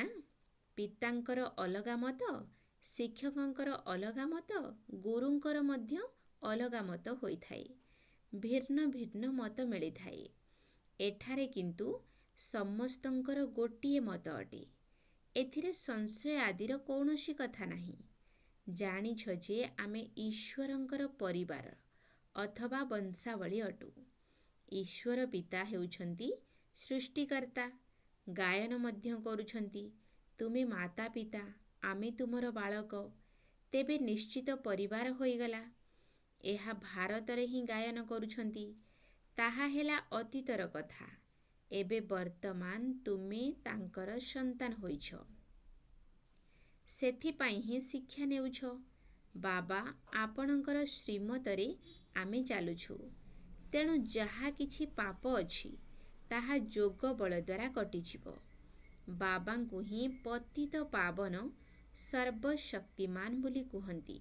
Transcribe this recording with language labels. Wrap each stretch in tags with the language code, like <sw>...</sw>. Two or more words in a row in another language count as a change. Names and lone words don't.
<or>ପିତାଙ୍କର ଅଲଗା ମତ, ଶିକ୍ଷକଙ୍କର ଅଲଗା ମତ, ଗୁରୁଙ୍କର ମଧ୍ୟ ଅଲଗା ମତ ହୋଇଥାଏ। ଭିନ୍ନ ଭିନ୍ନ ମତ ମିଳିଥାଏ। ଏଠାରେ କିନ୍ତୁ ସମସ୍ତଙ୍କର ଗୋଟିଏ ମତ ଅଟେ। ଏଥିରେ ସଂଶୟ ଆଦିର କୌନସୀ କଥା ନାହିଁ। ଜାଣିଛ ଯେ ଆମେ ଈଶ୍ୱରଙ୍କର ପରିବାର ଅଥବା ବଂଶାବଳୀ ଅଟୁ। ଈଶ୍ୱର ପିତା ହେଉଛନ୍ତି ସୃଷ୍ଟିକର୍ତ୍ତା। ଗାୟନ ମଧ୍ୟ କରୁଛନ୍ତି, ତୁମେ ମାତା ପିତା, ଆମେ ତୁମର ବାଳକ। ତେବେ ନିଶ୍ଚିତ ପରିବାର ହୋଇଗଲା। ଏହା ଭାରତରେ ହିଁ ଗାୟନ କରୁଛନ୍ତି। ତାହା ହେଲା ଅତୀତର କଥା। ଏବେ ବର୍ତ୍ତମାନ ତୁମେ ତାଙ୍କର ସନ୍ତାନ ହୋଇଛ। ସେଥିପାଇଁ ହିଁ ଶିକ୍ଷା ନେଉଛ। ବାବା ଆପଣଙ୍କର ଶ୍ରୀମତରେ ଆମେ ଚାଲୁଛୁ। ତେଣୁ ଯାହା କିଛି ପାପ ଅଛି ତାହା ଯୋଗ ବଳ ଦ୍ୱାରା କଟିଯିବ। ବାବାଙ୍କୁ ହିଁ ପତିତ ପାବନ ସର୍ବଶକ୍ତିମାନ ବୋଲି କୁହନ୍ତି।</or>